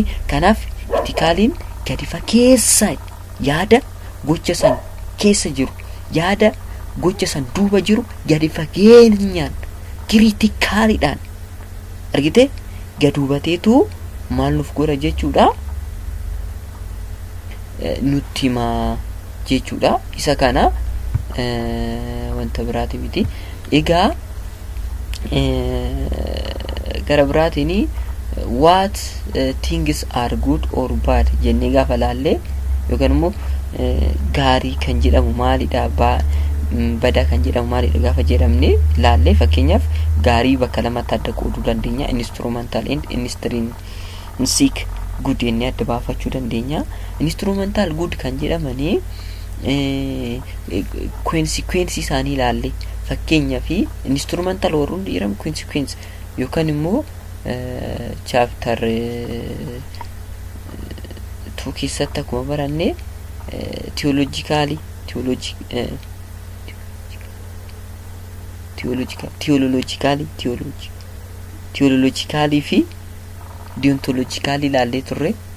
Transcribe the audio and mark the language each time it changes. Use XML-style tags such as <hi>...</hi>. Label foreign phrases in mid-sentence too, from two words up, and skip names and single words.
<om>Kanaaf itikaaliin gadi fageessa yaada gocha san keessa jiru, yaada gocha san duuba jiru gadi fageenyaan kiriitikaaliidhaan argite gad hubateetu maal nuuf godha jechuudha, nutti himaa jechuudha. Isa kana wanta biraati miti. Egaa gara biraatiin</om> <en>what things are good or bad</en> <om>jennee gaafa laallee yookaan immoo gaarii kan jedhamu maalidha, badaa kan jedhamu maalidha gaafa jedhamne laallee, fakkeenyaaf gaarii bakka lamatti adda qooduu dandeenya.</om> <en>Instrumental and intrinsic good</en> <om>jennee adda baafachuu dandeenya.</om> <en>Instrumental good</en> <om>kan jedhamanii consequence isaanii laallee, fakkeenyaaf instrumental warroon jedhamu consequence yookaan immoo chapter 2 keessatti akkuma baranne theologically fi deontologically laallee turre.</om>